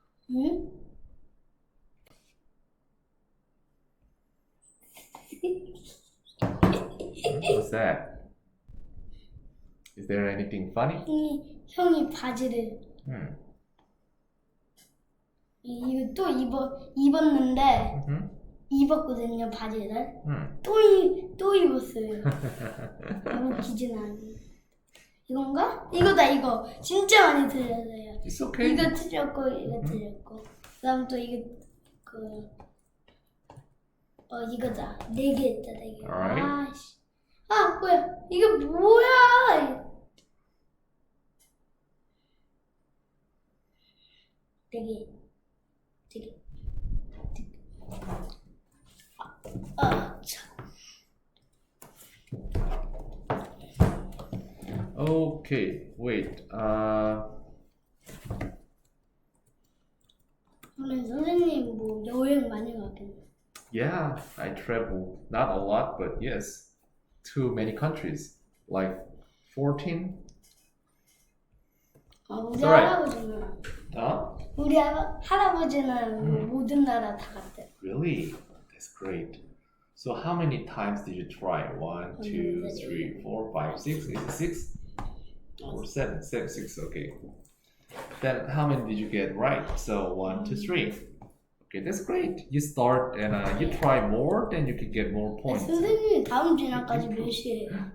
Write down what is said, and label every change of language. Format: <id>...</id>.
<ko>응?</ko> <en>What's that? Is there anything funny?</en> <ko>형이 바지를 이거 또 입었는데 입었거든요 바지를 또 입었어요. 웃기진 않네. 이건가? 이거다 이거 진짜 많이 틀렸어요.</ko> <en>It's okay.</en> <ko>이거 틀렸고 이거 틀렸고 그다음 또 이거 이거다 4개 했다 4개.</ko> <en>Alright.</en> <ko>아씨 뭐야 이게 뭐야? 4개 4개 참.</ko> <en>Okay, wait.</en> <ko>오늘 선생님 뭐 여행 많이 가겠네.</ko> <en>Yeah, I travel not a lot, but yes, to many countries, like 14.</en> <ko>우리</ko> <en>It's alright.</en> <ko>할아버지는 Huh? 우리 할아버지는 모든 나라 다 갔대.</ko> <en>Really? That's great. So how many times did you try? 1, 2, 3, 4, 5, 6. Is it 6? Or 7? 6. Okay. Then how many did you get right? So 1, 2, 3. Okay, that's great. You start and you try more, then you can get more points.</en> <ko>선생님 다음 진학까지 몇 시에요?</ko>